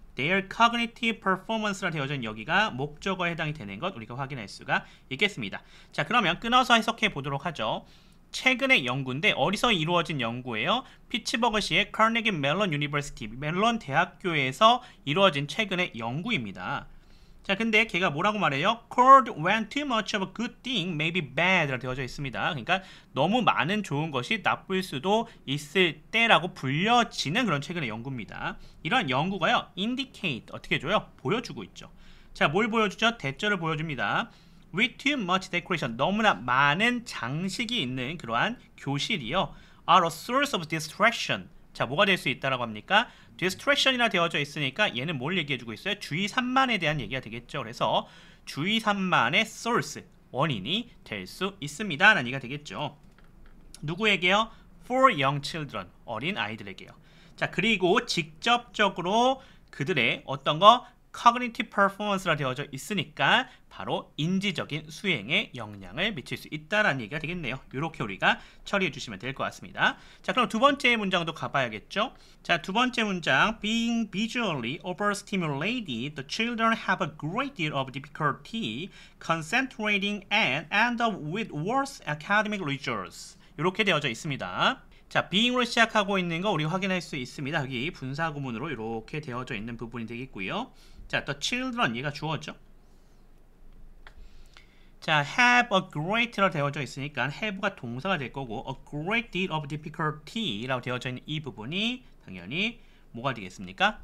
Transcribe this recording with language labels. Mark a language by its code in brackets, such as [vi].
[en] their cognitive performance [ko] 라 되어져 있는 여기가 목적어에 해당이 되는 것 우리가 확인할 수가 있겠습니다. 자, 그러면 끊어서 해석해 보도록 하죠. 최근의 연구인데 어디서 이루어진 연구예요? 피츠버그시의 카네기 멜론 유니버시티, 멜론 대학교에서 이루어진 최근의 연구입니다. 자, 근데 걔가 뭐라고 말해요? [en] occurred when too much of a good thing may be bad [ko] 라고 되어져 있습니다. 그러니까 너무 많은 좋은 것이 나쁠 수도 있을 때라고 불려지는 그런 최근의 연구입니다. 이런 연구가요, indicate 어떻게 해줘요? 보여주고 있죠. 자, 뭘 보여주죠? 대절을 보여줍니다. [en] with too much decoration, [ko] 너무나 많은 장식이 있는 그러한 교실이요, [en] are a source of distraction. [ko] 자, 뭐가 될 수 있다라고 합니까? distraction이라 되어져 있으니까 얘는 뭘 얘기해주고 있어요? 주의 산만에 대한 얘기가 되겠죠. 그래서 주의 산만의 source, 원인이 될 수 있습니다 라는 얘기가 되겠죠. 누구에게요? [en] for young children, [ko] 어린 아이들에게요. 자, 그리고 직접적으로 그들의 어떤 거 [en] cognitive performance [ko] 라 되어져 있으니까 바로 인지적인 수행에 영향을 미칠 수 있다라는 얘기가 되겠네요. 이렇게 우리가 처리해 주시면 될 것 같습니다. 자, 그럼 두 번째 문장도 가봐야겠죠. 자, 두 번째 문장 [en] being visually overstimulated, the children have a great deal of difficulty concentrating and end up with worse academic results. [ko] 이렇게 되어져 있습니다. 자, [en] being [ko] 으로 시작하고 있는 거 우리 확인할 수 있습니다. 여기 분사구문으로 이렇게 되어져 있는 부분이 되겠고요. 자, [en] the children [ko] 얘가 주어죠. 자, [en] have a great [ko] 로 되어져 있으니까 have가 동사가 될 거고 [en] a great deal of difficulty [ko] 라고 되어져 있는 이 부분이 당연히 뭐가 되겠습니까?